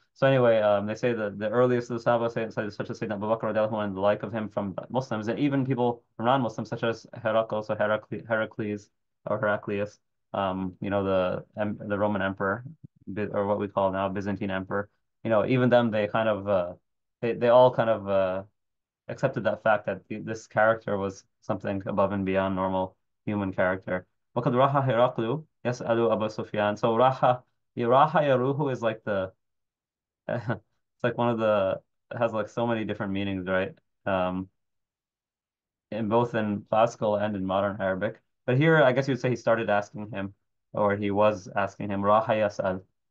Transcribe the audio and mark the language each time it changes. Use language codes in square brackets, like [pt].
[en] So anyway, they say that the earliest of the Sahaba, such as Sayyidina Abu Bakr radiallahu anhu, and the like of him from Muslims, and even people from non-Muslims, such as Heracles or Heraclius, the Roman emperor, or what we call now Byzantine emperor. Even them, they kind of they all kind of accepted that fact that this character was something above and beyond normal human character. [ar] وقد راح هرقل يسأل أبا سفيان. [en] So Raha Yaruhu is like it's like one of it has like so many different meanings, right? Um, in both in classical and in modern Arabic. But here, I guess you would say he started asking him, or he was asking him, Raha Yas'al.